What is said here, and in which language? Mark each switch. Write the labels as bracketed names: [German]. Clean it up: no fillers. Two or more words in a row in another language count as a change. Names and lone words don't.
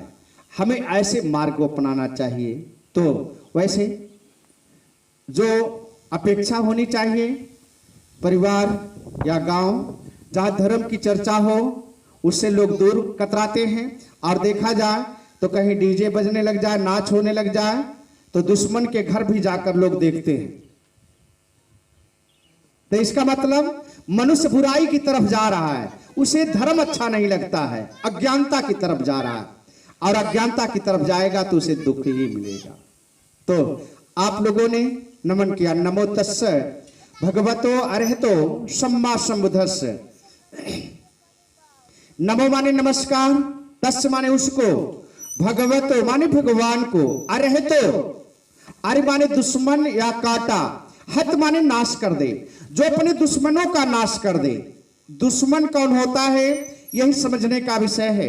[Hindi] हमें ऐसे मार्ग को अपनाना चाहिए। तो वैसे जो अपेक्षा होनी चाहिए परिवार या गांव जहां धर्म की चर्चा हो उससे लोग दूर कतराते हैं, और देखा जाए तो कहीं डीजे बजने लग जाए, नाच होने लग जाए तो दुश्मन के घर भी जाकर लोग देखते हैं। तो इसका मतलब मनुष्य बुराई की तरफ जा रहा है, उसे धर्म अच्छा नहीं लगता है, अज्ञानता की तरफ जा रहा है, और अज्ञानता की तरफ जाएगा तो उसे दुख ही मिलेगा। तो आप लोगों ने नमन किया। [Pali] नमो तस्स भगवतो अरहतो सम्मा संबुद्धस्स। [Hindi] नमो माने नमस्कार, तस् माने उसको, भगवतो माने भगवान को, अरहतो अरे माने दुश्मन या काटा, हत माने नाश कर दे, जो अपने दुश्मनों का नाश कर दे। दुश्मन कौन होता है यही समझने का विषय है।